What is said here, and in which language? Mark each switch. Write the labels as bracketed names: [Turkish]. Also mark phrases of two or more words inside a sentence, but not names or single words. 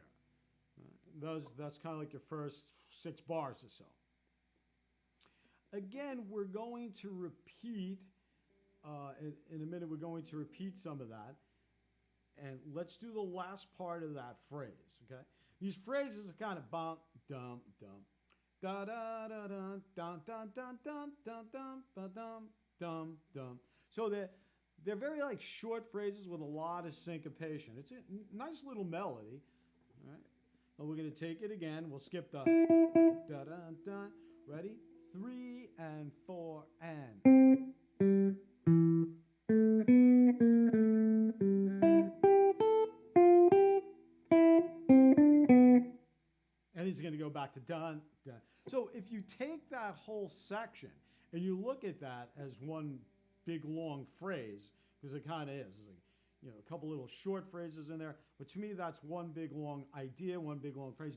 [English] That's kind of like your first 6 bars or so. Again, we're going to repeat. In a minute, we're going to repeat some of that. And let's do the last part of that phrase, okay? These phrases are kind of bump, dum, dum, da da da dun, dun, dun, dun, dun, dun, dun, dun, dun, dum, dum. So they're very like short phrases with a lot of syncopation. It's a nice little melody, all right? Well, we're going to take it again. We'll skip the da dun dun. Ready? 3 and 4 and. And he's going to go back to dun, dun. So if you take that whole section and you look at that as one big long phrase, because it kind of is, it's like, a couple little short phrases in there, but to me that's one big long idea, one big long phrase.